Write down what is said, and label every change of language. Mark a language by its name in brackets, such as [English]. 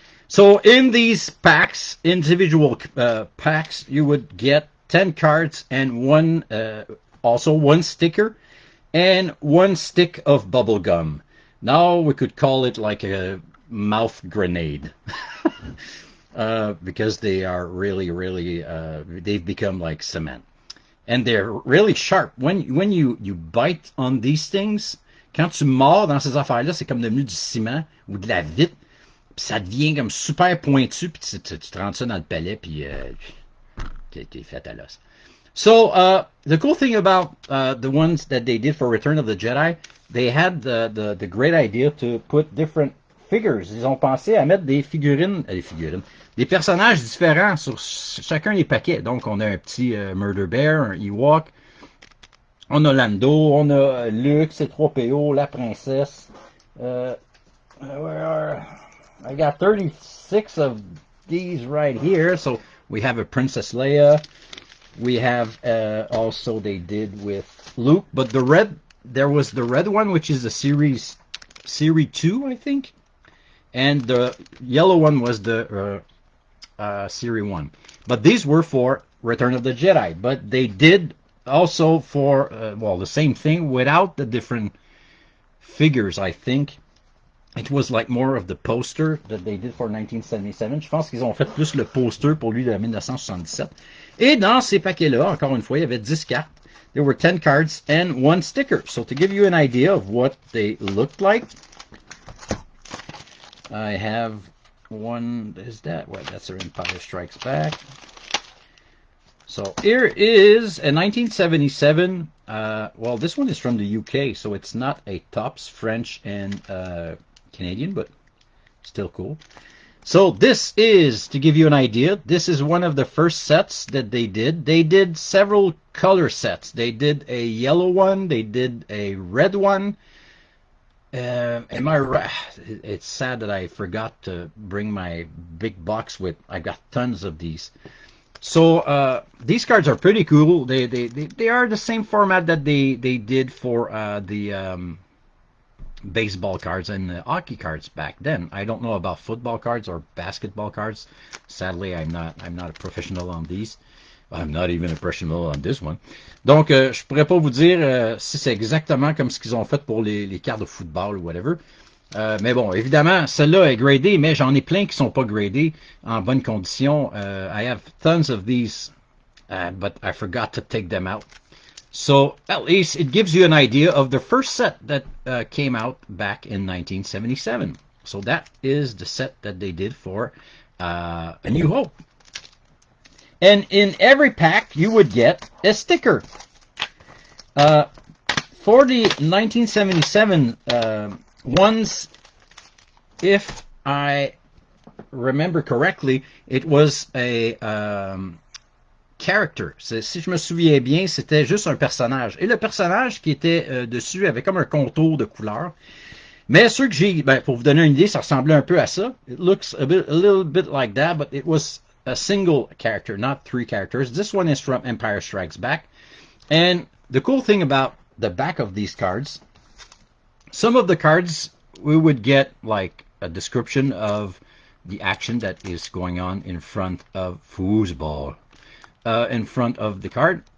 [English] So in these packs, individual packs, you would get 10 cards and also one sticker and one stick of bubble gum. Now we could call it like a mouth grenade. Because they are really, they've become like cement. And they're really sharp. When you bite on these things, [French] quand tu mords dans ces affaires-là, c'est comme devenu du ciment ou de la vitre. Puis ça devient comme super pointu, puis tu te rentres ça dans le palais, puis t'es fait à l'os. [English] So, the cool thing about the ones that they did for Return of the Jedi, they had the great idea to put different figures. [French] Ils ont pensé à mettre des figurines, des personnages différents sur chacun des paquets. Donc, on a un petit Murder Bear, un Ewok, on a Lando, on a Luke, C-3PO, la princesse. [English] I got 36 of these right here. So, we have a Princess Leia. We have also they did with Luke, but there was the red one, which is the series 2, I think. And the yellow one was the Series 1. But these were for Return of the Jedi. But they did also for, the same thing without the different figures, I think. It was like more of the poster that they did for 1977. [French] Je pense qu'ils ont fait plus le poster pour lui de 1977. Et dans ces paquets-là, encore une fois, il y avait 10 cartes. [English] There were 10 cards and 1 sticker. So to give you an idea of what they looked like, I have one. Is that what? That's their Empire Strikes Back. So here is a 1977. This one is from the UK, so it's not a Topps French and Canadian, but still cool. So this is, to give you an idea, this is one of the first sets that they did. They did several color sets. They did a yellow one. They did a red one. Am I right? It's sad that I forgot to bring my big box with. I got tons of these. So these cards are pretty cool. They are the same format that they did for the baseball cards and the hockey cards back then. I don't know about football cards or basketball cards. Sadly, I'm not a professional on these. I'm not even a professional on this one. [French] Donc, je pourrais pas vous dire si c'est exactement comme ce qu'ils ont fait pour les cartes de football ou whatever. Mais bon, évidemment, celle-là est gradée, mais j'en ai plein qui sont pas gradés en bonne condition. [English] I have tons of these, but I forgot to take them out. So, at least it gives you an idea of the first set that came out back in 1977. So that is the set that they did for A New Hope. And in every pack, you would get a sticker. For the 1977 ones, if I remember correctly, it was a character. [French] Si je me souviens bien, c'était juste un personnage. Et le personnage qui était dessus avait comme un contour de couleur. Mais ceux que j'ai, pour vous donner une idée, ça ressemblait un peu à ça. [English] It looks a little bit like that, but it was a single character, not 3 characters. This one is from Empire Strikes Back. And the cool thing about the back of these cards, some of the cards we would get like a description of the action that is going on in front of foosball, in front of the card.